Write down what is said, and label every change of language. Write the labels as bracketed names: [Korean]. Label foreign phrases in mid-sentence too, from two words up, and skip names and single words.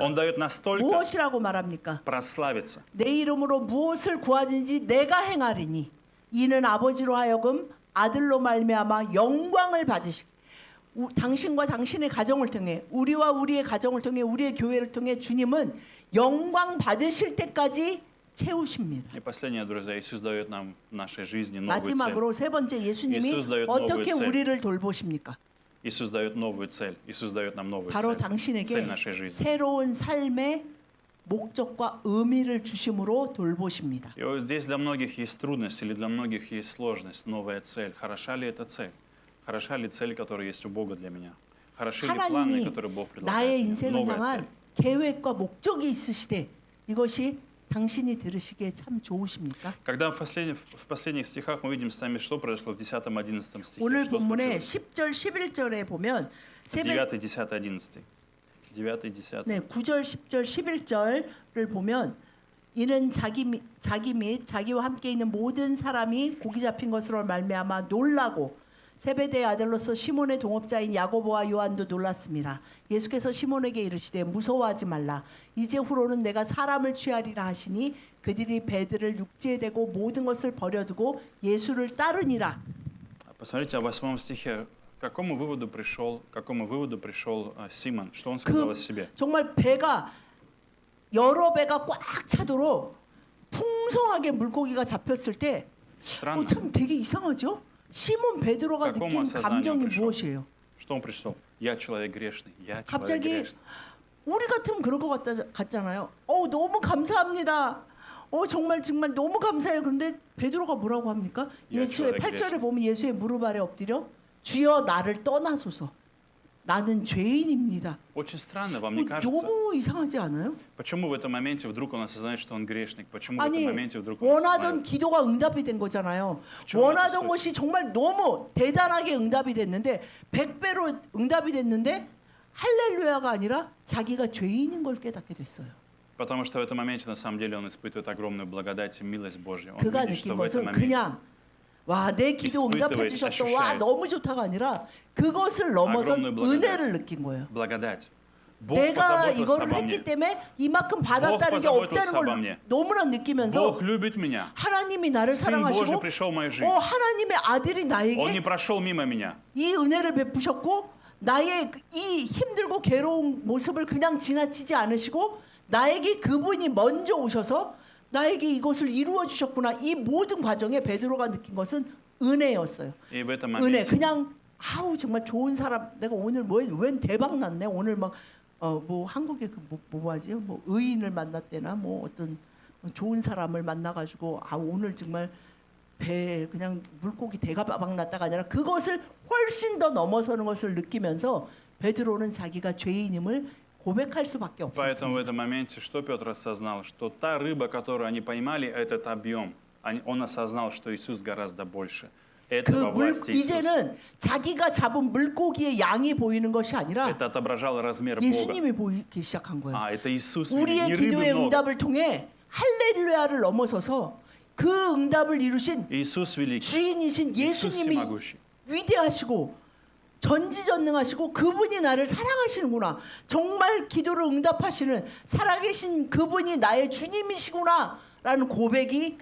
[Russian] Он дает настолько [Korean] 무엇이라고 말합니까? [Russian] прославиться. [Korean] 내 이름으로 무엇을 구하든지 내가 행하리니 이는 아버지로 하여금 아들로 말미암아 영광을 받으시. 당신과 당신의 가정을 통해 우리와 우리의 가정을 통해 우리의 교회를 통해 주님은 영광 받으실 때까지 채우십니다. [Russian] И последнее, друзья, Иисус дает нам в нашей жизни новую цель. [Korean] 마지막으로 세 번째 예수님이 [Russian] 예수 дает [Korean] 어떻게 [Russian] новую цель. [Korean] 우리를 돌보십니까? [Russian] Иисус дает новую цель. Иисус дает нам новую [Korean] 바로 [Russian] цель. [Korean] 당신에게 [Russian] Цель нашей жизни. [Korean] 새로운 삶의 목적과 의미를 주심으로 돌보십니다. [Russian] И вот здесь для многих есть трудность или для многих есть сложность, новая цель. Хороша ли эта цель? Хороша ли цель, которая есть у Бога для меня? Хороши ли планы, [Korean] 하나님이 [Russian] которые Бог [Korean] 나의 [Russian] предлагает мне? [Korean] 인생을 [Russian] Новая [Korean] 향한 [Russian] цель. [Korean] 계획과 목적이 있으시되 이것이 당신이 들으시기에 참 좋으십니까? [Russian] Когда в последних стихах мы видим с вами, что произошло в 10-11 стихе. [Korean] 오늘 [Russian] Что [Korean] 본문의 [Russian] случилось? [Korean] 10절 11절에 보면 9, 10, 11. 9, 10. 네, 9절 10절 11절을 보면 이는 자기 및 자기와 함께 있는 모든 사람이 고기 잡힌 것으로 말미암아 놀라고 세베대의 아들로서 시몬의 동업자인 야고보와 요한도 놀랐습니다. 예수께서 시몬에게 이르시되 무서워하지 말라. 이제 후로는 내가 사람을 취하리라 하시니 그들이 배들을 육지에 대고 모든 것을 버려두고 예수를 따르니라. [Russian] Посмотрите, в 8 стихе, к какому выводу пришел Симон? Что он сказал о себе? [Korean] 정말 배가 여러 배가 꽉 차도록 풍성하게 물고기가 잡혔을 때 [Russian] Странно. [Korean] 참 되게 이상하죠? 시몬 베드로가 [Russian] Какому [Korean] 느낀 [Russian] осознанию [Korean] 감정이 [Russian] пришел? [Korean] 무엇이에요? [Russian] Что он пришел? Я человек грешный. Я человек [Korean] 갑자기 [Russian] грешный. [Korean] 우리 같으면 그럴 것 같잖아요. 너무 감사합니다. 정말 너무 감사해요. 그런데 베드로가 뭐라고 합니까? 야, 예수의 저래 8절에 그랬어. 보면 예수의 무릎 아래 엎드려 주여 나를 떠나소서. 나는 죄인입니다. [Russian] Очень странно, вам не кажется? [Korean] 너무 이상하지 않아요? [Russian] Почему в этом моменте вдруг он осознает, что он грешник? Почему в этом [Korean] 아니 [Russian] моменте вдруг он [Korean] 원하던 [Russian] осознает? [Korean] 기도가 응답이 된 거잖아요. 그쵸, 원하던 그쵸. 것이 정말 너무 대단하게 응답이 됐는데 100배로 응답이 됐는데 할렐루야가 아니라 자기가 죄인인 걸 깨닫게 됐어요. [Russian] Потому что в этом моменте, на самом деле, он испытывает огромную благодать и милость Божью. Он [Korean] 그가 [Russian] видит, что [Korean] 느낀 [Russian] в этом [Korean] 것은 [Russian] моменте [Korean] 그냥 와 내 기도 응답해 주셨어. 와 너무 좋다가 아니라 그것을 넘어서 [Russian] огромную благодать. [Korean] 은혜를 느낀 거예요. [Russian] благодать. Бог [Korean] 내가 [Russian] позаботился [Korean] 이걸 [Russian] обо [Korean] 했기 [Russian] мне. [Korean] 때문에 이만큼 받았다는 게 없다는 [Russian] обо [Korean] 걸 [Russian] мне. [Korean] 너무나 느끼면서 [Russian] Бог любит меня. [Korean] 하나님이 나를 [Russian] Сын Божий [Korean] 사랑하시고 [Russian] пришел в мою жизнь. [Korean] 하나님의 아들이 [Russian] Он [Korean] 나에게 [Russian] не прошел мимо меня. [Korean] 이 은혜를 베푸셨고 나의 이 힘들고 괴로운 모습을 그냥 지나치지 않으시고 나에게 그분이 먼저 오셔서 나에게 이것을 이루어 주셨구나. 이 모든 과정에 베드로가 느낀 것은 은혜였어요. [Russian] И в этом [Korean] 은혜. [Russian] моменте [Korean] 그냥 정말 좋은 사람. 내가 오늘 웬 대박 났네. 오늘 막 뭐 한국에 뭐 하지? 뭐 의인을 만났대나 뭐 어떤 좋은 사람을 만나 가지고 오늘 정말 배 그냥 물고기 대가박 났다가 아니라 그것을 훨씬 더 넘어서는 것을 느끼면서 베드로는 자기가 죄인임을 고백할 수밖에 [Russian] Поэтому в [Korean] 없었습니다. [Russian] этом моменте что Петр осознал? Что та рыба, которую они поймали, этот объем. Он осознал, что Иисус гораздо больше. Это во власти Иисуса. [Korean] 이제는 자기가 잡은 물고기의 양이 보이는 것이 아니라 [Russian] Это отображало размер Бога. [Korean] 예수님이 보이기 시작한 거예요. [Russian] Это Иисус, не [Korean] 우리의 [Russian] рыбы [Korean] 기도의 [Russian] много. [Korean] 응답을 통해 할렐루야를 넘어서서 그 응답을 이루신 [Russian] Иисус великий, [Korean] 주인이신 [Russian] Иисус [Korean] 예수님이 [Russian] всемогущий. [Korean] 위대하시고 전지전능하시고 그분이 나를 사랑하시는구나. 정말 기도를 응답하시는 살아계신 그분이 나의 주님이시구나라는 고백이